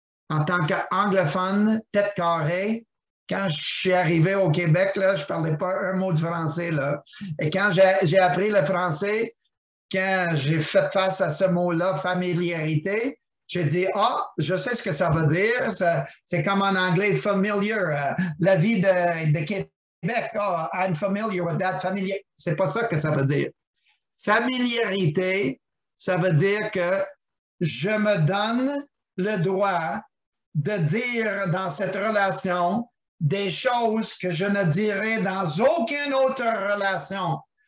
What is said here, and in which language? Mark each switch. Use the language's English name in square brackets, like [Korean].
[French] En tant qu'anglophone, tête carrée, quand je suis arrivé au Québec, là, je ne parlais pas un mot de français. Là. Et quand j'ai appris le français, quand j'ai fait face à ce mot-là, familiarité, j'ai dit, je sais ce que ça veut dire. C'est comme en anglais, familiar. La vie de Québec, [English] I'm familiar with that. [French] C'est pas ça que ça veut dire. Familiarité, ça veut dire que je me donne le droit de dire dans cette relation des choses que je ne dirais dans aucune autre relation.